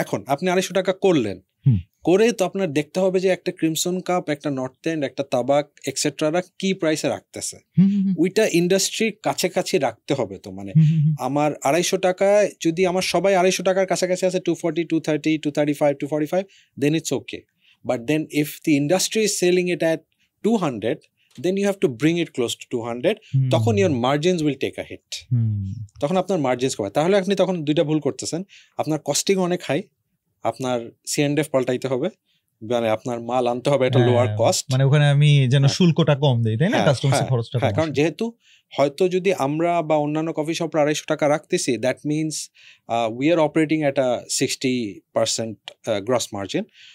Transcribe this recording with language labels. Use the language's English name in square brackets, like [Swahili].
[Bangla] এখন আপনি 250 টাকা করলেন, করে তো আপনার দেখতে হবে যে একটা ক্রিমসন কাপ, একটা নর্থ এন্ড, একটা তাবাক এক্সেট্রারা কি প্রাইসে রাখতেছে, ওইটা ইন্ডাস্ট্রির কাছাকাছি রাখতে হবে। তো মানে আমার 250 টাকায় যদি আমার সবাই 250 টাকার কাছাকাছি আছে, 240, 230, 235, 245, [English] then it's okay. But then if the industry is selling it at 200, then you have to bring it close to 200. তখন your margins will take a hit. [Bangla] তখন আপনার মার্জিনস কমে। তাহলে আপনি তখন দুইটা ভুল করতেছেন, আপনার কস্টিং অনেক হাই, আপনার C&F পাল্টাইতে হবে, মানে আপনার মাল আনতে হবে এটা লোয়ার কস্ট, মানে ওখানে আমি যেন শুল্কটা কম দেই, তাই না, কাস্টমার্স খরচটা কম। কারণ যেহেতু হয়তো যদি আমরা বা অন্যান্য কফি শপরা 250 টাকা রাখতেছি, [English] That means we are operating at a 60% gross margin.